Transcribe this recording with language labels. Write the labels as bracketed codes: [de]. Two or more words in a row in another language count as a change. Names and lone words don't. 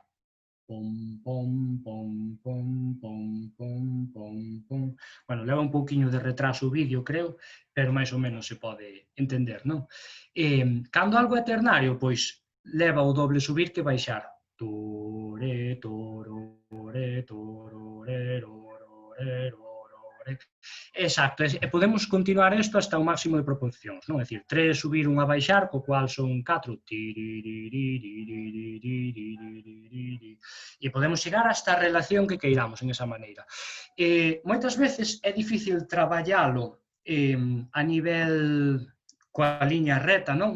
[gl] Pom, pom, pom, pom, pom, pom, pom, pom. Bueno, leva un pouquiño de retraso o vídeo, creo, pero máis ou menos se pode entender, non? Cando algo é ternario, pois, leva o doble subir que baixar. Tore, toro, re, toro, re, ro, re, ro. Exacto, e podemos continuar isto hasta o máximo de proporcións, non? É dicir, 3 subir, 1 a baixar, co cual son 4. E podemos chegar hasta a relación que queiramos en esa maneira. Moitas veces é difícil traballalo a nivel coa liña reta, non?